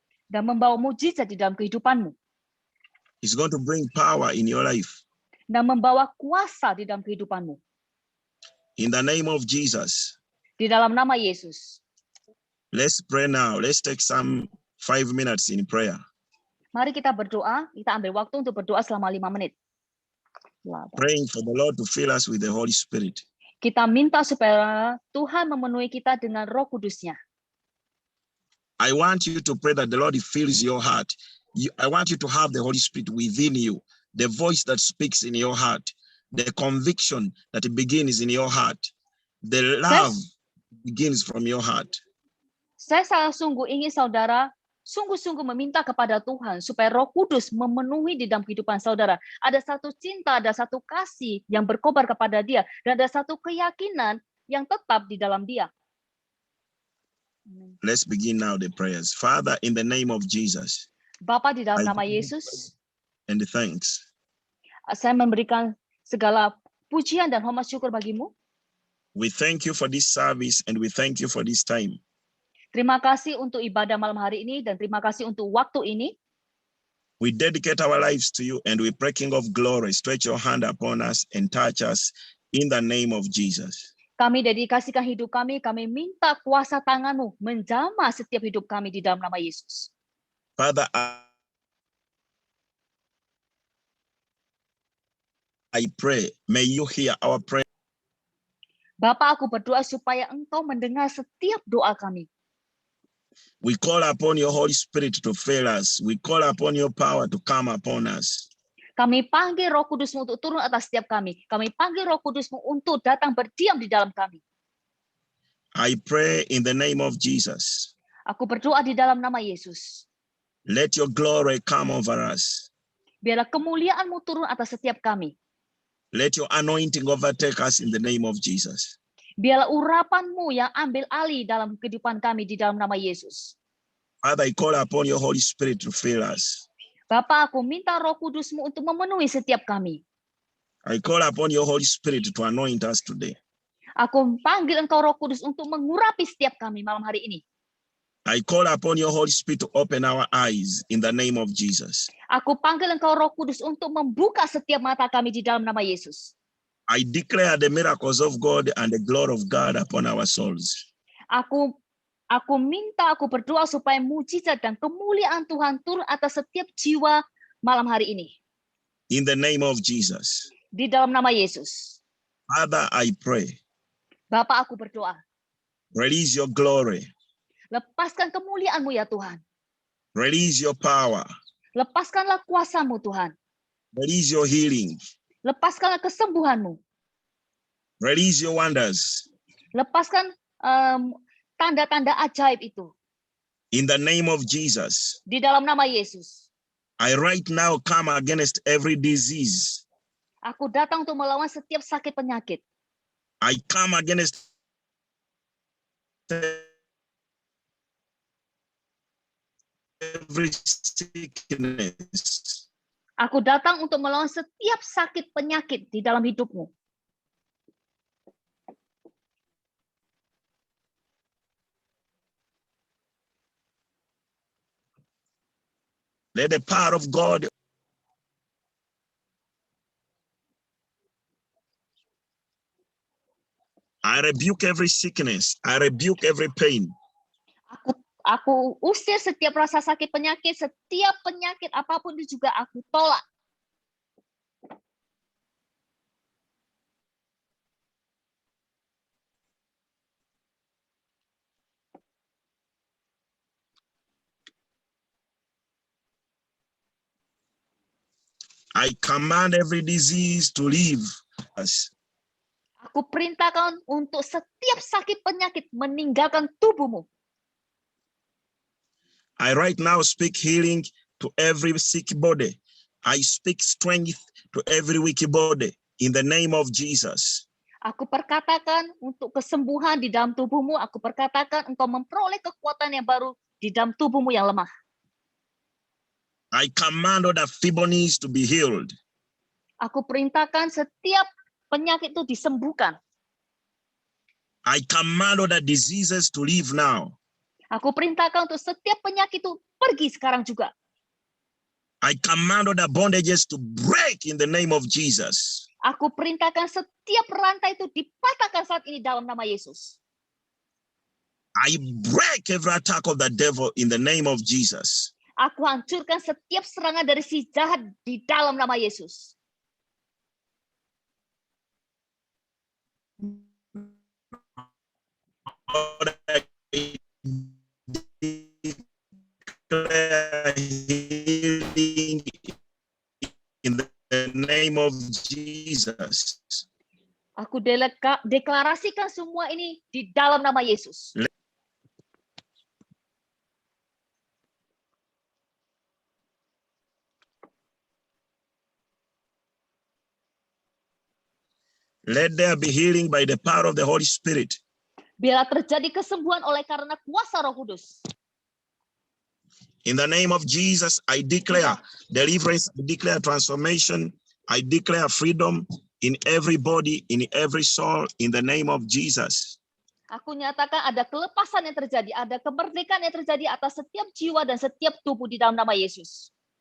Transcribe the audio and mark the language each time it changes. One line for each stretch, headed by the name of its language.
Indonesian: Dan membawa mujizat di dalam kehidupanmu.
English: He's going to bring power in your life.
Indonesian: Dan membawa kuasa di dalam kehidupanmu.
English: In the name of Jesus.
Indonesian: Di dalam nama Yesus.
English: Let's pray now. Let's take some 5 minutes in prayer.
Indonesian: Mari kita berdoa. Kita ambil waktu untuk berdoa selama 5 menit.
English: Praying for the Lord to fill us with the Holy Spirit.
Indonesian: Kita minta supaya Tuhan memenuhi kita dengan Roh Kudus-Nya.
English: I want you to pray that the Lord fills your heart. I want you to have the Holy Spirit within you, the voice that speaks in your heart, the conviction that begins in your heart, the love begins from your heart.
Indonesian: Saya sangat sungguh ingin saudara sungguh-sungguh meminta kepada Tuhan supaya Roh Kudus memenuhi di dalam kehidupan saudara. Ada satu cinta, ada satu kasih yang berkobar kepada Dia, dan ada satu keyakinan yang tetap di dalam Dia.
English: Let's begin now the prayers. Father, in the name of Jesus.
Indonesian: Bapa, di dalam nama Yesus.
English: And thanks.
Indonesian: Saya memberikan segala pujian dan hormat syukur bagimu.
English: We thank you for this service and we thank you for this time.
Indonesian: Terima kasih untuk ibadah malam hari ini dan terima kasih untuk waktu ini.
English: We dedicate our lives to you and we pray, King of Glory, stretch your hand upon us and touch us in the name of Jesus.
Indonesian: Kami dedikasikan hidup kami minta kuasa tangan-Mu menjamah setiap hidup kami di dalam nama Yesus.
English: Father, I pray, may you hear our prayer.
Indonesian: Bapa, aku berdoa supaya Engkau mendengar setiap doa kami.
English: We call upon your Holy Spirit to fill us. We call upon your power to come upon us.
Indonesian: Kami panggil Roh Kudus-Mu untuk turun atas setiap kami. Kami panggil Roh Kudus-Mu untuk datang berdiam di dalam kami.
English: I pray in the name of Jesus.
Indonesian: Aku berdoa di dalam nama Yesus.
English: Let your glory come over us.
Indonesian: Biarlah kemuliaan-Mu turun atas setiap kami.
English: Let your anointing overtake us in the name of Jesus.
Indonesian: Biarlah urapan-Mu yang ambil alih dalam kehidupan kami di dalam nama Yesus.
English: Father, I call upon your Holy Spirit to fill us.
Indonesian: Bapa, aku minta Roh Kudus-Mu untuk memenuhi setiap kami.
English: I call upon your Holy Spirit to anoint us today.
Indonesian: Aku panggil Engkau Roh Kudus untuk mengurapi setiap kami malam hari ini.
English: I call upon your Holy Spirit to open our eyes in the name of Jesus.
Indonesian: Aku panggil Engkau Roh Kudus untuk membuka setiap mata kami di dalam nama Yesus.
English: I declare the miracles of God and the glory of God upon our souls.
Indonesian: Aku berdoa supaya mujizat dan kemuliaan Tuhan turun atas setiap jiwa malam hari ini.
English: In the name of Jesus.
Indonesian: Di dalam nama Yesus.
English: Father, I pray.
Indonesian: Bapa, aku berdoa.
English: Release your glory.
Indonesian: Lepaskan kemuliaan-Mu ya Tuhan.
English: Release your power.
Indonesian: Lepaskanlah kuasa-Mu Tuhan.
English: Release your healing.
Indonesian: Lepaskanlah kesembuhan-Mu.
English: Release your wonders.
Indonesian: Lepaskan tanda-tanda ajaib itu.
English: In the name of Jesus.
Indonesian: Di dalam nama Yesus.
English: I right now come against every disease.
Indonesian: Aku datang untuk melawan setiap sakit penyakit.
English: I come against every sickness.
Indonesian: Aku datang untuk melawan setiap sakit penyakit di dalam hidupmu.
English: Let the power of God I rebuke every sickness. I rebuke every pain.
Indonesian: Aku usir setiap rasa sakit penyakit, setiap penyakit apapun itu juga aku tolak.
English: I command every disease to leave us.
Indonesian: Aku perintahkan untuk setiap sakit penyakit meninggalkan tubuhmu.
English: I right now speak healing to every sick body. I speak strength to every weak body in the name of Jesus.
Indonesian: Aku perkatakan untuk kesembuhan di dalam tubuhmu. Aku perkatakan engkau memperoleh kekuatan yang baru di dalam tubuhmu yang lemah.
English: I command all the feebleness to be healed.
Indonesian: Aku perintahkan setiap penyakit itu disembuhkan.
English: I command all the diseases to leave now.
Indonesian: Aku perintahkan untuk setiap penyakit itu pergi sekarang juga.
English: I command all the bondages to break in the name of Jesus.
Indonesian: Aku perintahkan setiap rantai itu dipatahkan saat ini dalam nama Yesus.
English: I break every attack of the devil in the name of Jesus.
Indonesian: Aku hancurkan setiap serangan dari si jahat di dalam nama Yesus.
English: Lord, I declare healing in the name of Jesus.
Indonesian: Aku deklarasikan semua ini di dalam nama Yesus.
English: Let there be healing by the power of the Holy Spirit.
Indonesian: Biarlah terjadi kesembuhan oleh karena kuasa Roh Kudus.
English: In the name of Jesus, I declare deliverance, I declare transformation, I declare freedom in every body, in every soul, in the name of Jesus.
Indonesian: Aku nyatakan ada kelepasan yang terjadi, ada kemerdekaan yang terjadi atas setiap jiwa dan setiap tubuh di dalam nama Yesus.